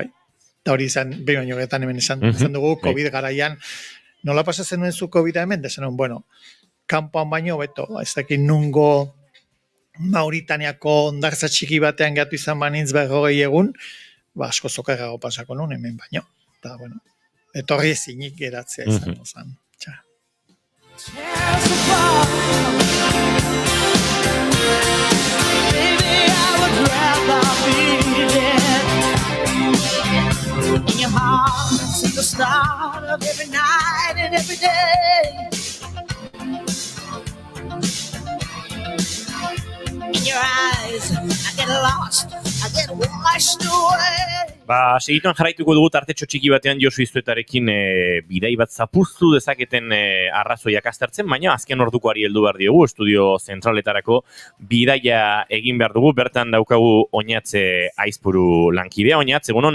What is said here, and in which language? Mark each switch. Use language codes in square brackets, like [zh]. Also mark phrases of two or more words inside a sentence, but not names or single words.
[eu] Eta hori izan, behin baino getan hemen esan dugu, COVID garaian, nola pasatzen nuen zu COVID hemen, desan bueno, kanpoan baino, beto, ez dakit nungo Mauritaniako ondartza txiki batean gatu izan banintz 40 egun, asko zokarrago pasako nuen hemen baino. Eta, bueno, etorri ezinik geratzea izango zen. [en] In your heart, see the start of every night and every day. In your eyes, I get lost, I get washed away. [eu] Segituan jarraituko dugu tartetxo txiki batean Josu Iztuetarekin bidai bat zapuztu dezaketen arrazoiak aztertzen, baina azken ordukoari heldu behar diogu, estudio zentraletarako bidaia egin behar dugu, bertan daukagu Oñatze Aizpuru lankidea. Oñatze, egunon?